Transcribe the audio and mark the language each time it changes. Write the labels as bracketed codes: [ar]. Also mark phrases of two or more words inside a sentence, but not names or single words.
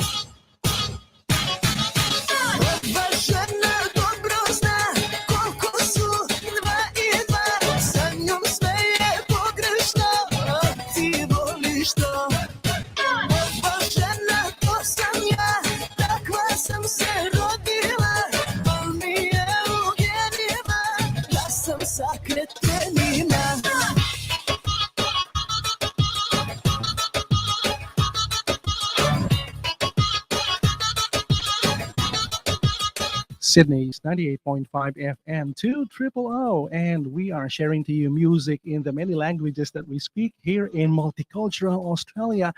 [sr] Ova žena dobro zna koliko su 2 i 2, sa njom sve je pogrešno, ti voliš to. Ova žena to sam ja, takva sam se rodila, al mi je u genima, da sam sa kretenima. [en] Sydney's 98.5 FM 200, and we are sharing to you music in the many languages that we speak here in Multicultural Australia.